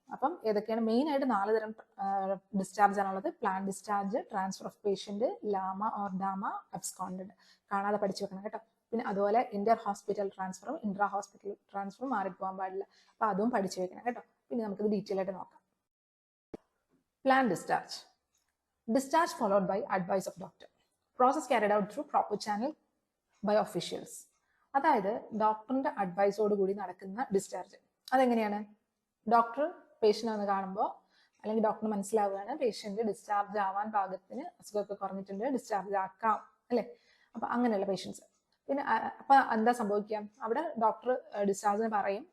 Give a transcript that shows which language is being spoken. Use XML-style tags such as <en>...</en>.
<ml>അപ്പം ഏതൊക്കെയാണ് മെയിൻ ആയിട്ട് 4 തരം ഡിസ്ചാർജ് ആണുള്ളത്. Plan discharge, transfer of patient, Lama or ഡാമ, അബ്സ്കോണ്ടഡ്. കാണാതെ പഠിച്ചു വെക്കണം കേട്ടോ. പിന്നെ അതുപോലെ ഇന്റർ ഹോസ്പിറ്റൽ ട്രാൻസ്ഫറും ഇൻട്രാ ഹോസ്പിറ്റൽ ട്രാൻസ്ഫറും മാറിപ്പോകാൻ പാടില്ല. അപ്പൊ അതും പഠിച്ചു വെക്കണം കേട്ടോ. പിന്നെ നമുക്കിത് ഡീറ്റെയിൽ ആയിട്ട് നോക്കാം. Plan discharge.</ml> <en>Discharge followed by advice of doctor. Process carried out through proper channel by officials.</en> <ml>അതായത് ഡോക്ടറിന്റെ അഡ്വൈസോട് കൂടി നടക്കുന്ന ഡിസ്ചാർജ്. അതെങ്ങനെയാണ്? ഡോക്ടർ പേഷ്യന്റ് വന്ന് കാണുമ്പോൾ അല്ലെങ്കിൽ ഡോക്ടറിന് മനസ്സിലാവുകയാണ് പേഷ്യന്റ് ഡിസ്ചാർജ് ആവാൻ പാകത്തിന് അസുഖമൊക്കെ കുറഞ്ഞിട്ടുണ്ട്, ഡിസ്ചാർജ് ആക്കാം അല്ലെ. അപ്പൊ അങ്ങനെയുള്ള പേഷ്യൻസ്. പിന്നെ അപ്പൊ എന്താ സംഭവിക്കുക? അവിടെ ഡോക്ടർ ഡിസ്ചാർജിന് പറയും.</ml>